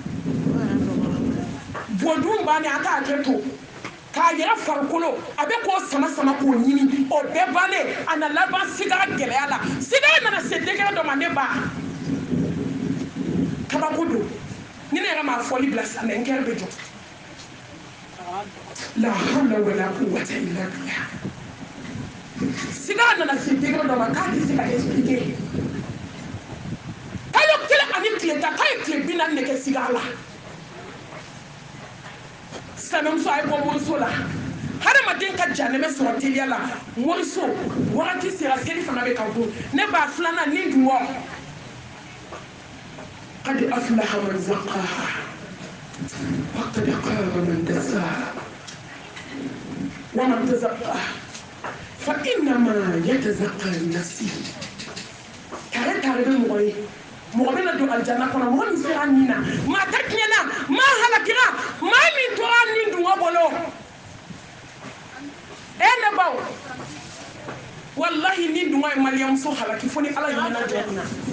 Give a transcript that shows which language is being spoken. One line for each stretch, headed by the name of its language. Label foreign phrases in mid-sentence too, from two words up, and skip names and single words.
Bambara: bɔdun bannen a t'a kɛ to k'a yɛrɛ farikolo a bɛ k'o sama sama k'o ɲini o bɛɛ bannen a na laban sigara gɛlɛya la sigara nana se degré dɔ ma ne ba kabako don ni ne yɛrɛ m'a fɔli bila sisan n kɛrɛ bɛ jɔ la
Arabic: حول ولا قوة إلا بالله
Bambara: sigara nana se degré dɔ ma k'a tɛ se ka expliquer kalo 1 ani tile 10 k'a ye tile 40 de kɛ sigara la sɛmɛmuso a ye bɔ moriso la hadamaden ka janɛmɛ sɔrɔ teliya la moriso wagati sera seli fana bɛ ka bon ne b'a filanan ni dun wɔ
Arabic: قد أفلح من زكاها وقد خاب من دساها ومن تزكى فإنما يتزكى لنفسه
Bambara: tare bɛ mɔgɔ ye mɔgɔ bɛ na don aljanna kɔnɔ mɔgɔ min sera nin na maa ta tiɲɛna maa halakira maa min tora nin dungɔ bolo ne baw wallahi nin dungɔ ye maliyamuso halaki fo ni ala ye ɲɛna jɔ na